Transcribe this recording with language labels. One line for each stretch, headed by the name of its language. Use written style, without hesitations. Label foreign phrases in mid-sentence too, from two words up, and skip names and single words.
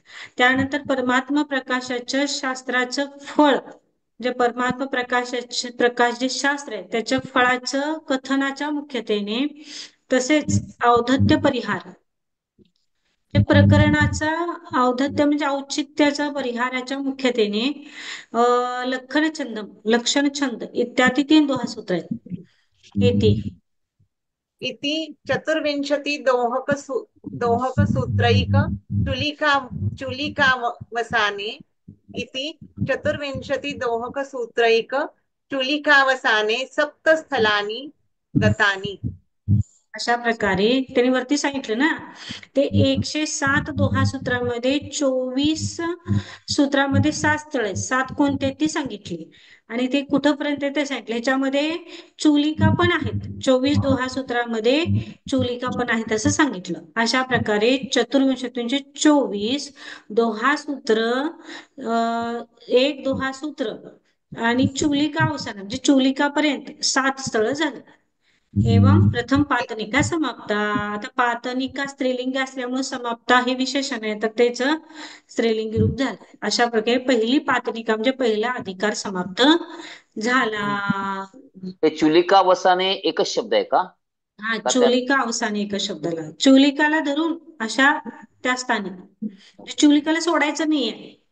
Marathi: त्यानंतर परमात्मा प्रकाशाच्या शास्त्राचं फळ, जे परमात्मा प्रकाश जे शास्त्र आहे त्याच्या फळाचं कथनाच्या मुख्यतेने, तसेच औद्धत्य परिहार, ते प्रकरणाचा औद्धत्य म्हणजे औचित्याचा परिहाराच्या मुख्यतेने लक्षण छंद इत्यादी 3 दोहा सूत्र आहेत. येते
Sanskrit: इति चतुर्विंशति दोहक सूत्रैक चुलिकावसाने इति चतुर्विंशति दोहक सूत्रैक चुलिकावसाने सप्तस्थलानि गतानि.
Marathi: अशा प्रकारे त्यांनी वरती सांगितलं ना, ते 107 दोहा सूत्रामध्ये 24 सूत्रामध्ये 7 स्थळ आहेत. 7 कोणते ती सांगितली आणि ते कुठपर्यंत ते सांगितले. ह्याच्यामध्ये चुलिका पण आहेत. 24 दोहा सूत्रामध्ये चुलिका पण आहेत असं सांगितलं. अशा प्रकारे चतुर्विंशतीचे 24 दोहा सूत्र, एक दोहा सूत्र आणि चुलिका अवसान म्हणजे चुलिकापर्यंत 7 स्थळ झालं.
Sanskrit: एवं प्रथम पातनिका समाप्ता.
Marathi: आता पातनिका स्त्रीलिंग असल्यामुळे समाप्ता हे विशेषण आहे, तर त्याचं स्त्रीलिंगी रूप झालं. अशा प्रकारे पहिली पातनिका म्हणजे पहिला अधिकार समाप्त झाला. ते
Sanskrit: चुलिका वसाने
Marathi: एकच शब्द आहे का? हा,
Sanskrit: चुलिका अवसाने
Marathi: एकच शब्दाला, चुलिकाला धरून अशा त्या स्थानी, चुलिकाला सोडायचं नाहीये.